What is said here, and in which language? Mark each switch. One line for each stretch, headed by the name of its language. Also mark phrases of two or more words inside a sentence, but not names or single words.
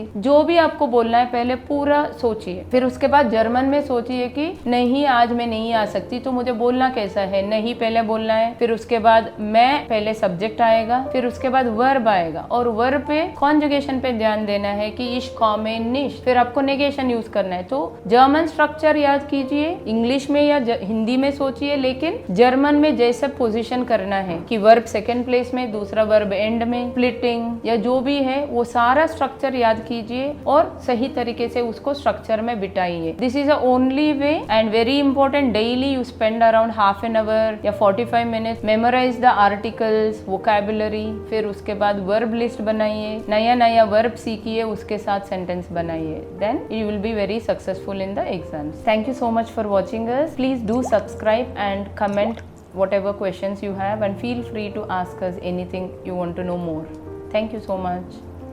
Hindi: जो भी आपको बोलना है पहले पूरा सोचिए, फिर उसके बाद जर्मन में सोचिए कि नहीं आज मैं नहीं आ सकती, तो मुझे बोलना कैसा है। नहीं पहले बोलना है, फिर उसके बाद मैं पहले सब्जेक्ट आएगा, फिर उसके बाद वर्ब आएगा और वर्ब पे कॉन्जुगेशन पे ध्यान देना है कि
German: ich komme nicht,
Hindi: फिर आपको
English: negation use
Hindi: करना है। तो
English: German structure
Hindi: याद कीजिए, इंग्लिश में या हिंदी में सोचिए, लेकिन जर्मन में जैसे पोजीशन करना है कि
English: verb second place
Hindi: में, दूसरा
English: verb end
Hindi: में, स्प्लिटिंग या जो भी है वो सारा स्ट्रक्चर याद कीजिए और सही तरीके से उसको स्ट्रक्चर में बिठाइए।
English: This is the only way and very important. Daily you spend around half an hour या 45 minutes, memorize the articles, vocabulary,
Hindi: फिर उसके बाद वर्ब लिस्ट बनाइए, नया नया वर्ब सीखिए, उसके साथ सेंटेंस बनाइए,
English: Then you will be very successful in the exams. thank you so much for watching us. Please do subscribe and comment whatever questions you have and feel free to ask us anything you want to know more. Thank you so much.